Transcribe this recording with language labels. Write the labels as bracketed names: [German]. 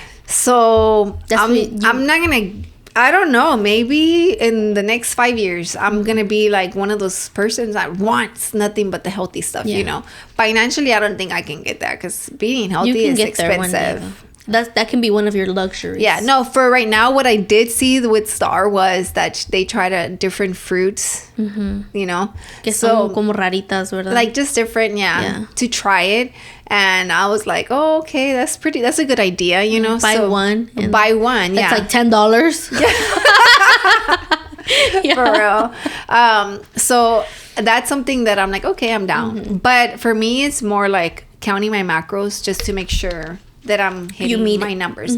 [English] So I'm not going to, I don't know, maybe in the next 5 years, I'm going to be like one of those persons that wants nothing but the healthy stuff, Financially, I don't think I can get that because being healthy is expensive. That can be one of your luxuries. Yeah, no, for right now, what I did see with Star was that they tried different fruits, [Spanish] Que son como raritas, ¿verdad? [English] Like just different, to try it. And I was like, oh, okay, that's a good idea, Buy one. Buy one, yeah. It's like $10. Yeah. For real. So that's something that I'm like, okay, I'm down. But for me, it's more like counting my macros just to make sure that I'm hitting my numbers.